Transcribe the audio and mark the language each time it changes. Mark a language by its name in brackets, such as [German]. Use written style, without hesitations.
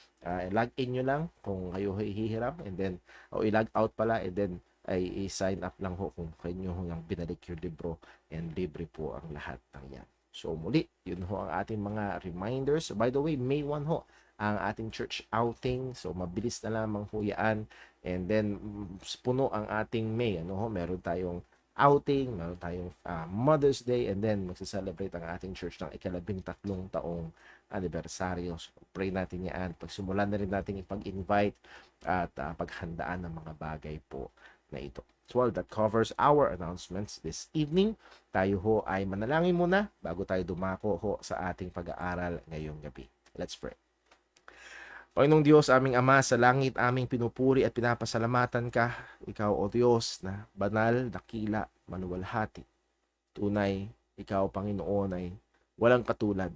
[Filipino] Log in nyo lang kung kayo hihiram, and then, i-log out pala, and then, ay i-sign up lang ho kung kayo yung binalik yung libro, and libre po ang lahat ng yan. So muli, yun ho ang ating mga reminders. By the way, May 1 ho ang ating church outing. So mabilis na lamang ho yan. And then puno ang ating May. Meron tayong outing, meron tayong Mother's Day, and then magse-celebrate ang ating church ng ika-13 taong anibersaryo. So, pray natin yan. Pagsimulan na rin natin ipag-invite at paghandaan ng mga bagay po na ito. [English] So, well, that covers our announcements this evening. [Filipino] Tayo ho ay manalangin muna bago tayo dumako ho sa ating pag-aaral ngayong gabi. [English] Let's pray. [Filipino] Panginoong Diyos, aming Ama sa langit, aming pinupuri at pinapasalamatan ka. Ikaw, O Diyos, na banal, dakila, maluwalhati. Tunay, ikaw, Panginoon, ay walang katulad.